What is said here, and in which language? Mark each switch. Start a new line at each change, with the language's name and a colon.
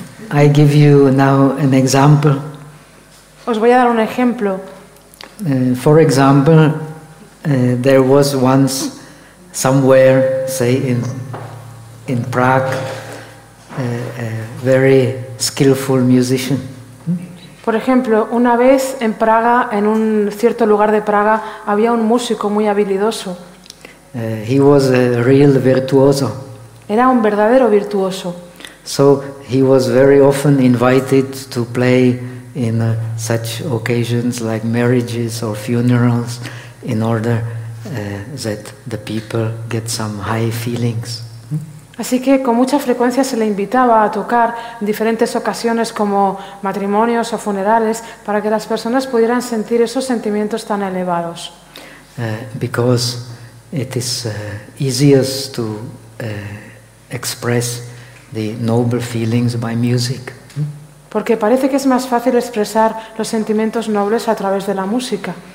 English: I give you now an example.
Spanish: Os voy a dar un ejemplo.
English: For example, There was once somewhere, say in Prague, a very skillful musician.
Spanish: Por ejemplo, una vez en Praga, en un cierto lugar de Praga, había un músico muy habilidoso.
English: He was a real virtuoso.
Spanish: Era un verdadero virtuoso.
English: So he was very often invited to play in such occasions like marriages or funerals, in order that the people get some high feelings.
Spanish: Así que con mucha frecuencia se le invitaba a tocar en diferentes ocasiones como matrimonios o funerales para que las personas pudieran sentir esos sentimientos tan elevados.
English: Because it is easiest to express the noble feelings by music.
Spanish: Porque parece que es más fácil expresar los sentimientos nobles a través de la música.